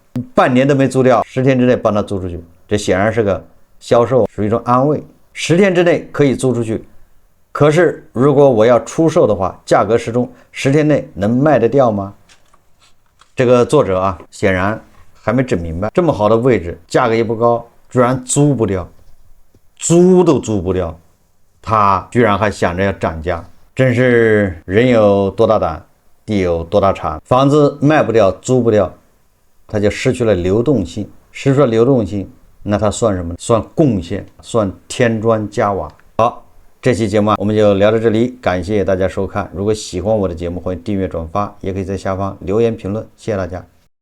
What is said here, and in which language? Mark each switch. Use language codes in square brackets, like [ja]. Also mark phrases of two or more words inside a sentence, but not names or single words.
[zh] 半年都沒租掉，10天之內幫他租出去，這顯然是個銷售，屬於一種安慰。10天之內可以租出去，可是如果我要出售的話，價格適中，10天內能賣得掉嗎？這個作者啊，顯然還沒整明白，這麼好的位置，價格也不高，居然租不掉，租都租不掉，他居然還想着要漲價，真是人有多大膽，地有多大產。房子賣不掉，租不掉，他就失去了流動性，失去了流動性，那他算什麼？算貢獻，算添磚加瓦。好，這期節目我們就聊到這裡，感謝大家收看。如果喜歡我的節目，歡迎訂閱轉發，也可以在下方留言評論，謝謝大家。